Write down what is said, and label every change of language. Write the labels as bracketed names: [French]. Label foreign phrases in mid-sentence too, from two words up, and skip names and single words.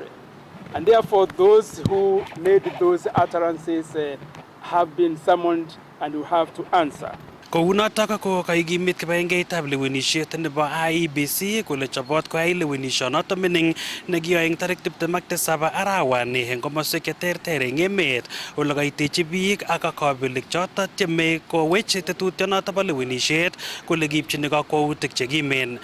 [English] And therefore, those who made those utterances have been summoned and will have to answer. [Kalenjin] Kounotok ko kaikimit kibagengeitab lewenisiet nebo IEBC kole chobot koyai lewenishonoto mining nekiyoe eng tarik 27 arawani eng komoswek cheterter eng emet ole kaitechi biik ak kabelik choto tieme kowech tetutionoto bo lewenisiet kole kiipchini kakwautik chekimen.